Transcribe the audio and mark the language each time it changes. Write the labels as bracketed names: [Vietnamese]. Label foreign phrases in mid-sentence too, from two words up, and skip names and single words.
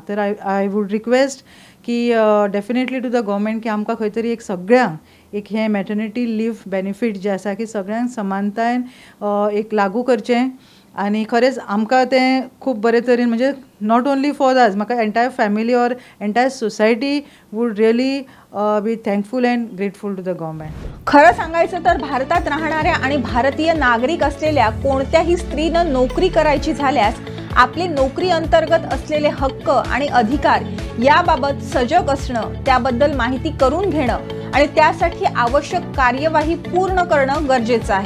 [English] तर I would request की definitely to the government [Konkani] की आमकां खंय तरी एक सगळ्यांक एक हें [English] maternity leave benefit [Konkani] जें आसा की सगळ्यांक समानतायेन एक लागू करचें आनी खरेंच आमकां तें खूब बरे तरेन म्हणजे [English] not only for us म्हाका entire family or entire society would really be thankful and grateful to the government. [Marathi] खरं सांगायचं तर भारतात राहणाऱ्या आणि भारतीय नागरिक असलेल्या कोणत्याही स्त्रीनं नोकरी करायची झाल्यास आपले नोकरी अंतर्गत असलेले हक्क आणि अधिकार याबाबत सजग असणं, त्याबद्दल माहिती करून घेणं आणि त्यासाठी आवश्यक कार्यवाही पूर्ण करणं गरजेचं आहे।